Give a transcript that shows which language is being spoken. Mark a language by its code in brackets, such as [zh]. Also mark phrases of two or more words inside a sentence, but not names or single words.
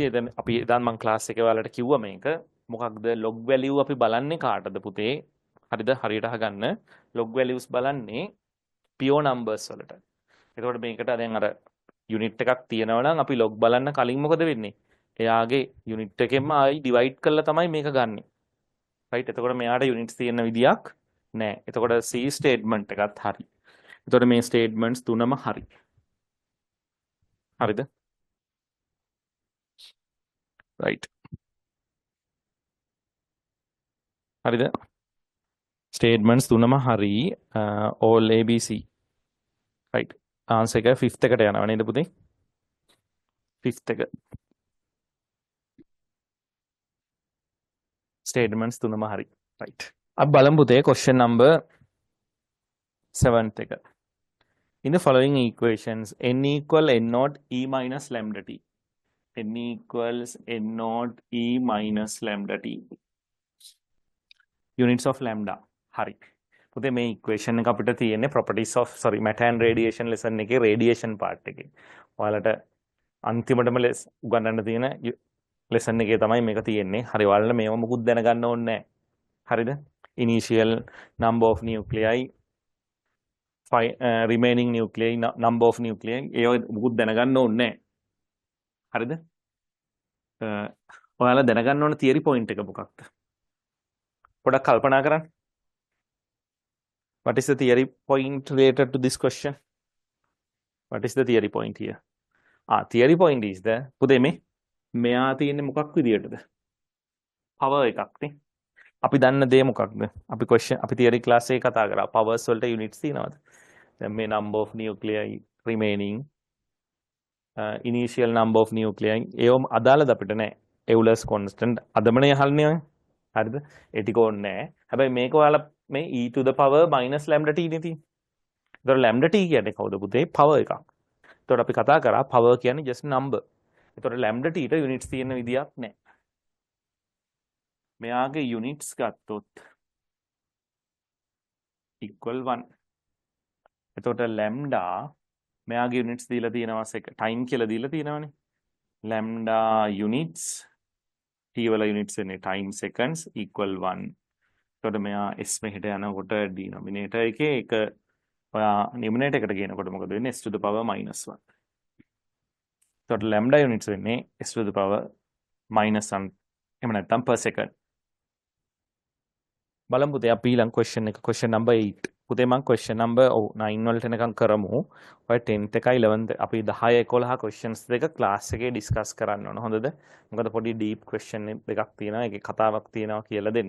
[si] එතන අපි දැන් මම ක්ලාස් එකේ ඔයාලට කිව්වා මේක මොකක්ද [en] log value [si] අපි බලන්නේ කාටද පුතේ හරිද හරියට අහගන්න [en] log values [si] බලන්නේ [en] pure numbers [si] වලට එතකොට මේකට දැන් අර unit එකක් තියෙනවා නම් අපි log බලන්න කලින් මොකද වෙන්නේ එයාගේ unit එකෙන්ම ආයි divide කරලා තමයි මේක ගන්නෙ right එතකොට මෙයාට units තියෙන විදියක් නැහැ එතකොට [en] C statement [si] එකත් හරි එතකොට මේ statements තුනම හරි හරිද right හරිද statements තුනම හරි [en] all abc right answer [si] එක 5th එකට යනවා නේද පුතේ 5th එක [en] statements [si] තුනම හරි [en] right [si] අපි බලමු පුතේ [en] question number 7th එක in the following equations n equal n naught e minus lambda t n equals n naught e minus lambda t units of lambda [si] hari පුතේ මේ equation එක අපිට තියෙන්නේ [en] properties of matter and radiation lesson [si] එකේ [en] radiation part [si] එකේ ඔයාලට අන්තිමටම උගන්වන්න තියෙන lesson එකේ තමයි මේක තියෙන්නේ හරි ඔයාලට මේව මුකුත් දැනගන්න ඕනේ නැහැ හරිද [en] initial number of nuclei remaining nuclei number of nuclei [si] ඒව මුකුත් දැනගන්න ඕනේ නැහැ හරිද ඔයාලා දැනගන්න ඕන [en] theory point [si] එක මොකක්ද පොඩක් කල්පනා කරන්න [en] what is the theory point related to this question what is the theory point here theory point is the [si] පුතේ මෙයා තියෙන්නේ මොකක් විදියටද power එකක් නේ අපි දන්න දේ මොකක්ද අපි question අපි [en] theory class [si] එකේ කතා කරා powers වලට [en] units [si] තියෙනවද දැන් මේ [en] number of nuclei remaining initial number of nuclei [si] ඒවම අදාළද අපිට නෑ [en] Euler's constant [si] අදමනේ අහන්නේ හරිද ඒ ටික ඕනේ නෑ හැබැයි මේක ඔයාලා මේ [en] e to the power minus lambda t [si] නේ තියෙන්නේ ඒතකොට [en] lambda t [si] කියන්නේ කවුද පුතේ power එකක් ඒතකොට අපි කතා කරා power කියන්නේ [en] just number [si] ඒතකොට [en] lambda t [si] ට units තියෙන විදියක් නෑ මෙයාගේ යුනිට්ස් ගත්තොත් equal 1. එතකොට ලැම්ඩා මෙයාගේ යුනිට්ස් දීලා තියෙනවා ටයිම් කියලා දීලා තියෙනවානේ. [en] lambda units [si] t වල යුනිට්ස් වෙන්නේ [en] time seconds equal [si] 1. එතකොට මෙයා s මෙහෙට යනකොට ඩිනොමිනේටර් එකේ එක ඔයා නියුමරේටර් එකට ගේනකොට මොකද වෙන්නේ? [en] s to the power -1. [si] එතකොට [en] lambda units [si] වෙන්නේ [en] s to the power -1 [si] එහෙම නැත්නම් [en] per second. [si] බලමු පුතේ අපි ඊළඟ question එක [en] question number 8. [si] පුතේ මම [en] question number 9 [si] වලට එනකම් කරමු. ඔය 10th එකයි 11th අපි 10 11 questions දෙක class එකේ discuss කරන්න ඕන. හොඳද? මොකද පොඩි [en] deep question [si] දෙකක් තියෙනවා. ඒකේ කතාවක් තියෙනවා කියලා දෙන්න.